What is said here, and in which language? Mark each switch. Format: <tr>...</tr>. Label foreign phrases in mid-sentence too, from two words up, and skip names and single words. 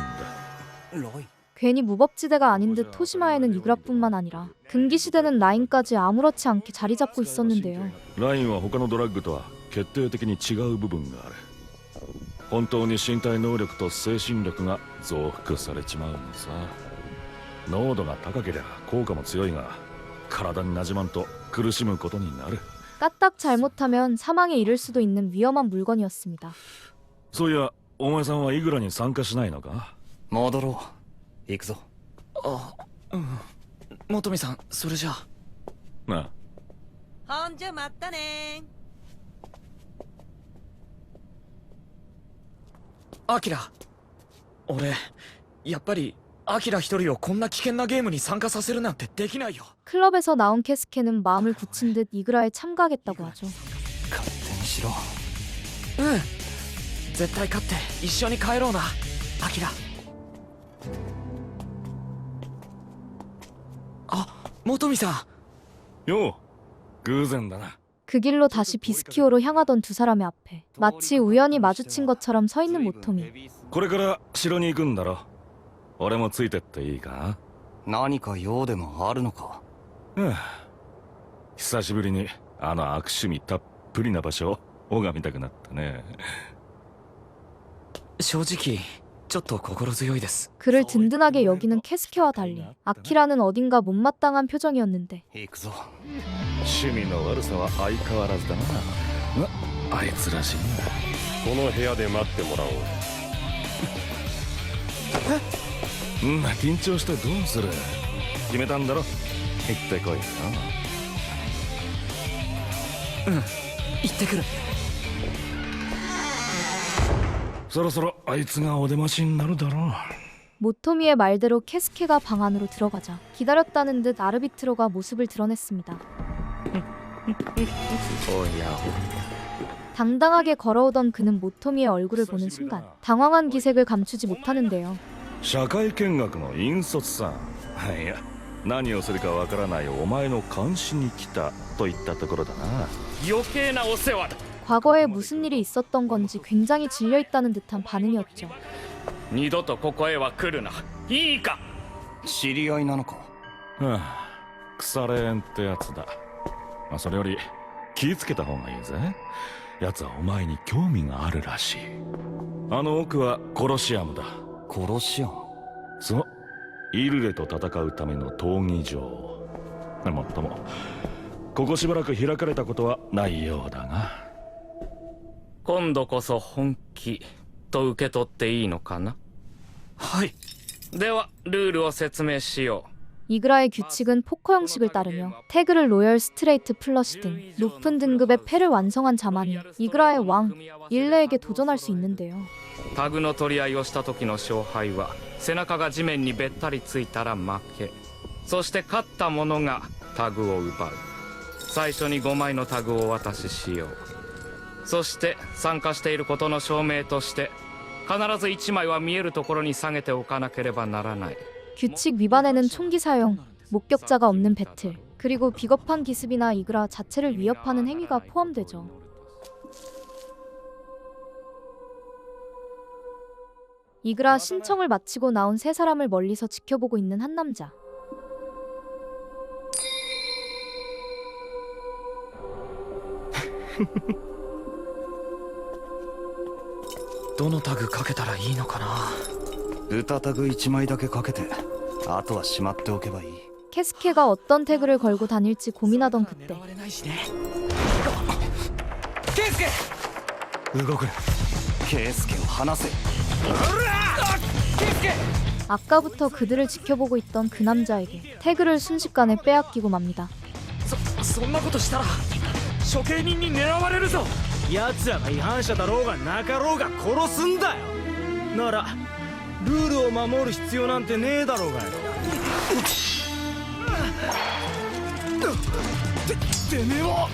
<ko>괜히 무법지대가 아닌 듯 토시마에는 이그라뿐만 아니라 금기시대는 라인까지 아무렇지 않게 자리 잡고 있었는데요.</ko> <ja>ラインは他のドラッグとは決定的に違う部分がある。本当に身体能力と精神力が増幅されちまうのさ。濃度が高けりゃ効果も強いが体になじまんと苦しむことになる。</ja> <ko>까딱 잘못하면 사망에 이를 수도 있는 위험한 물건이었습니다.</ko> <ja>そういや、お前さんはイグラに参加しないのか？戻ろう。行くぞ。あ元美さんそれじゃなあ。ほんじゃまったね。アキラ俺やっぱりアキラ一人をこんな危険なゲームに参加させるなんてできないよ</ja> <ko>클럽에서 나온 캐스케는 마음을 굳힌 듯 이그라에 참가하겠다고 하죠.</ko> <ja>勝手にしろ。うん絶対勝って一緒に帰ろうなアキラあ元美さんよう、偶然だな。</ja> <ko>그 길로 다시 비스키오로 향하던 두 사람의 앞에 마치 우연히 마주친 것처럼 서 있는 모토미.</ko> <ja>これから城に行くんだろ。俺もついてっていいか？何か用でもあるのか？久しぶりにあの悪趣味たっぷりな場所を拝みたくなったね。正直ちょっと心強いです。</ja> <ko>그를 든든하게 여기는 케스케와 달리 아키라는 어딘가 못마땅한 표정이었는데</ko> <ja>行くぞ。趣味の悪さは相変わらずだな。あいつらしいな。この部屋で待ってもらおう。緊張してどうする。決めたんだろ。行ってこいよ。行ってくる。そろそろあいつがお出ましになるだろう。</ja> <ko>모토미의 말대로 케스케가 방 안으로 들어가자 기다렸다는 듯 아르비트로가 모습을 드러냈습니다. 당당하게 걸어오던 그는 모토미의 얼굴을 보는 순간 당황한 기색을 감추지 못하는데요.</ko> <ja>社会見学の引率さ。いや、何をするかわからないお前の監視に来たといったところだな。余計なお世話だ。</ja> <ko>과거에 무슨 일이 있었던 건지 굉장히 질려있다는 듯한 반응이었죠.</ko> <ja>二度とここへは来るな。いいか。知り合いなのか。腐れ縁ってやつだ。それより気ぃつけた方がいいぜ。奴はお前に興味があるらしい。あの奥はコロシアムだ。殺しやん。そう、イルレと戦うための闘技場。もっともここしばらく開かれたことはないようだが。今度こそ本気と受け取っていいのかな。はい。ではルールを説明しよう。</ja> <ko>이그라의 규칙은 포커 형식을 따르며 태그를 로열, 스트레이트, 플러시 등 높은 등급의 패를 완성한 자만이 이그라의 왕, 일레에게 도전할 수 있는데요.</ko> <ja>タグの取り合いをした時の勝敗は背中が地面にべったりついたら負け。そして勝った者がタグを奪う。最初に5枚のタグをお渡ししよう。そして参加していることの証明として必ず1枚は見えるところに下げておかなければならない。</ja> <ko>규칙 위반에는 총기 사용, 목격자가 없는 배틀, 그리고 비겁한 기습이나 이그라 자체를 위협하는 행위가 포함되죠. 이그라 신청을 마치고 나온 세 사람을 멀리서 지켜보고 있는 한 남자.</ko> <ja>どのタグかけたらいいのかな。歌タグ1枚だけかけて、あとはしまっておけばいい。</ja> <ko>케스케가 어떤 태그를 걸고 다닐지 고민하던 그때</ko> <ja>ケイスケ。動くな。ケイスケを離せ。</ja> <ko>아까부터 그들을 지켜보고 있던 그 남자에게 태그를 순식간에 빼앗기고 맙니다.</ko> <ja>そんなことしたら処刑人に狙われるぞ。奴らが違反者だろうがなかろうが殺すんだよ。ならルールを守る必要なんてねえだろうがよ。てめえは。</ja>